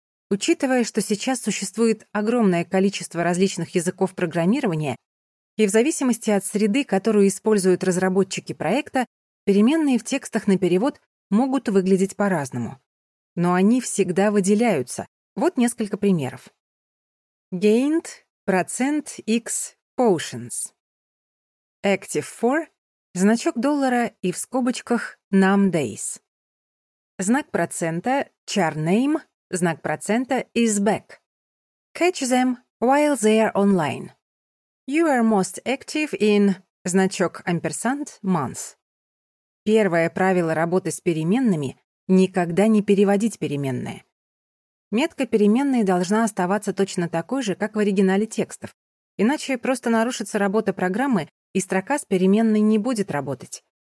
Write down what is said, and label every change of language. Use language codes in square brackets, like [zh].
[ru] Учитывая, что сейчас существует огромное количество различных языков программирования, и в зависимости от среды, которую используют разработчики проекта, переменные в текстах на перевод могут выглядеть по-разному. Но они всегда выделяются. Вот несколько примеров. [en] Gained — [ru] процент [en] X potions. Active for [ru] — значок доллара и в скобочках [en] num days. [ru] Знак процента, char name, знак процента, [en] is back. Catch them while they are online. You are most active in, [ru] значок [en] ampersand, month. [ru] Первое правило работы с переменными — никогда не переводить переменные. Метка переменной должна оставаться точно такой же, как в оригинале текстов, иначе просто нарушится работа программы, и строка с переменной не будет работать.